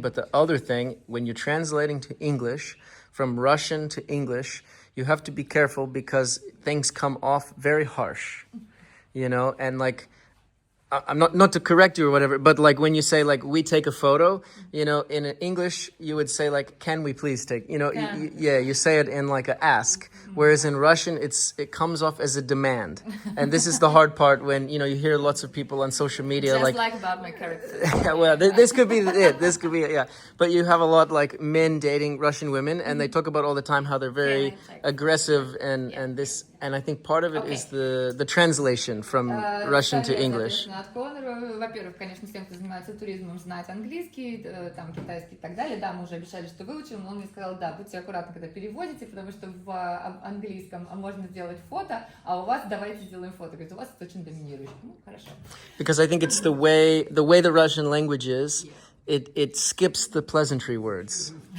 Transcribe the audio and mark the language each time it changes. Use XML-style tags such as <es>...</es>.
<en>But the other thing, when you're translating to English, from Russian to English, you have to be careful because things come off very harsh, and like, I'm not to correct you or whatever, but like when you say like we take a photo, in English you would say like can we please take, you say it in like a ask, whereas in Russian it comes off as a demand, and this is the hard part when you hear lots of people on social media Just like about my character. yeah, well, this could be it. This could be it, yeah. But you have a lot like men dating Russian women, and they talk about all the time how they're very aggressive and this. And I think part of it is the translation from Russian to English.</en> <ru>От Конора, во-первых, конечно, всем, кто занимается туризмом, знать английский, там, китайский и так далее. Да, мы уже обещали, что выучим, но он мне сказал, да, будьте аккуратны, когда переводите, потому что в английском можно сделать фото, а у вас давайте сделаем фото. Говорит, у вас это очень доминирующий. Ну, хорошо.</ru> <en>Because I think it's the way the Russian language is, it skips the pleasantry words.</en>